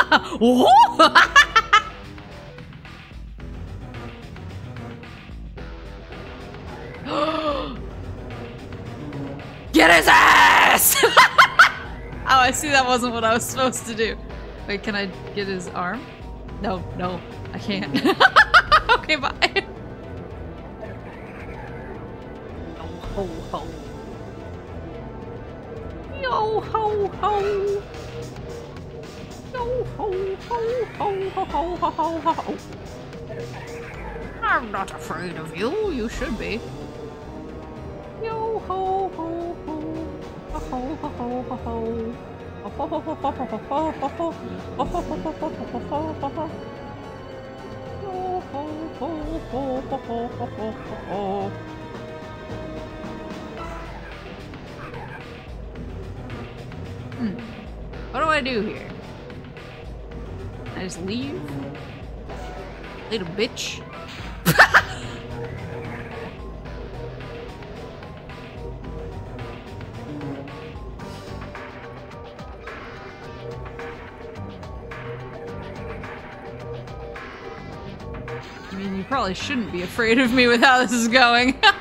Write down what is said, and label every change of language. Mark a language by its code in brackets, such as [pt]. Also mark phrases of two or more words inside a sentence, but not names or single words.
[en] Get his ass! Oh, I see that wasn't what I was supposed to do. Wait, can I get his arm? No, no, I can't. Okay, bye. Ho, ho. Yo, ho, ho. Yo, ho, ho, ho, ho, ho, ho, ho, ho. I'm not afraid of you. You should be. Yo, ho, ho, ho. Ho, ho, ho, ho, ho, ho. Ho, ho, ho, ho, ho, ho, ho, ho, ho, ho. Ho, ho, ho, ho, ho, ho, ho, ho, ho. Yo, ho, ho, ho, ho, ho, ho, ho, ho, ho. What do I do here? I just leave? Little bitch. I mean, you probably shouldn't be afraid of me with how this is going.